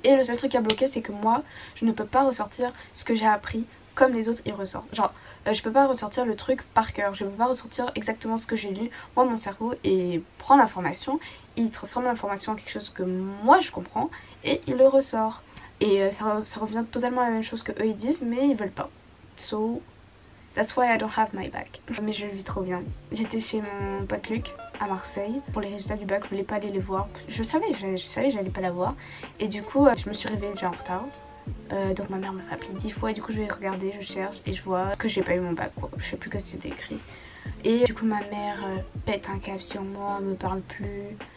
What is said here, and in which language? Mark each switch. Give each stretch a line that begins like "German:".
French: Et le seul truc à bloquer, c'est que moi, je ne peux pas ressortir ce que j'ai appris comme les autres y ressortent. Genre, je peux pas ressortir le truc par cœur, je peux pas ressortir exactement ce que j'ai lu. Moi, mon cerveau, il prend l'information, il transforme l'information en quelque chose que moi je comprends et il le ressort. Et ça revient totalement à la même chose que eux ils disent, mais ils veulent pas.
English: So, that's why I don't have my bac.
French: Mais je le vis trop bien. J'étais chez mon pote Luc à Marseille pour les résultats du bac, je voulais pas aller les voir. Je savais j'allais pas la voir. Et du coup je me suis réveillée déjà en retard. Donc ma mère m'a appelé 10 fois et du coup je vais regarder, je cherche et je vois que j'ai pas eu mon bac quoi. Je sais plus ce que c'était écrit. Et du coup ma mère pète un câble sur moi, me parle plus.